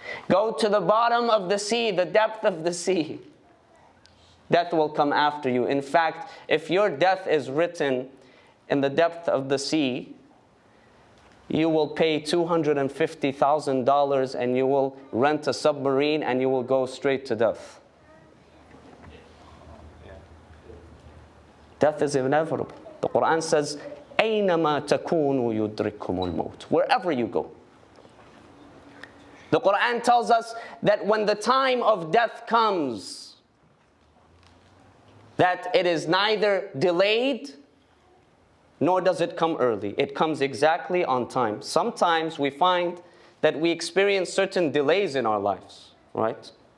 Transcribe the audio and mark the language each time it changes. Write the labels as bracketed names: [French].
[English] Go to the bottom of the sea, the depth of the sea. Death will come after you. In fact, if your death is written in the depth of the sea, you will pay $250,000 and you will rent a submarine and you will go straight to death. Death is inevitable. The Quran says, [Arabic] أَيْنَمَا تَكُونُوا يُدْرِكُّمُ الْمَوْتِ. [English] Wherever you go. The Quran tells us that when the time of death comes, that it is neither delayed nor does it come early. It comes exactly on time. Sometimes we find that we experience certain delays in our lives, right?